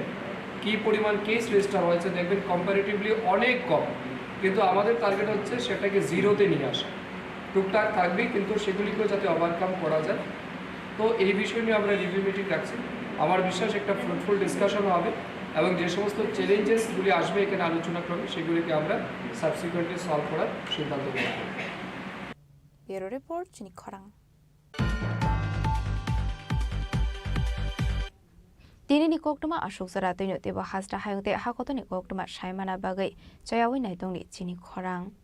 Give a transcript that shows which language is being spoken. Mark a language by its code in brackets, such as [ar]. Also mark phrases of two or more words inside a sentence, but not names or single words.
[bn] কী পরিমাণ কেস রেজিস্টার হয়েছে দেখবেন কম্পারেটিভলি অনেক কম কিন্তু আমাদের টার্গেট হচ্ছে সেটাকে জিরোতে নিয়ে আসা টুকটাক থাকবেই কিন্তু সেগুলিকেও যাতে ওভারকাম করা যায় তো এই বিষয় নিয়ে আমরা [en] review meeting [bn] রাখছি আমার বিশ্বাস একটা [en] fruitful discussion [bn] হবে এবং যে সমস্ত চ্যালেঞ্জেসগুলি আসবে এখানে আলোচনা করবে সেগুলিকে আমরা সাবসিকুয়েন্টলি সলভ করার সিদ্ধান্ত নেব [en] Bureau report [trp] চিনি খরাং Dini ni koktuma ashok sara tino teba hasta hayungte hakoto ni koktuma shaimana bagai chayawi naitong ni Chini Khorang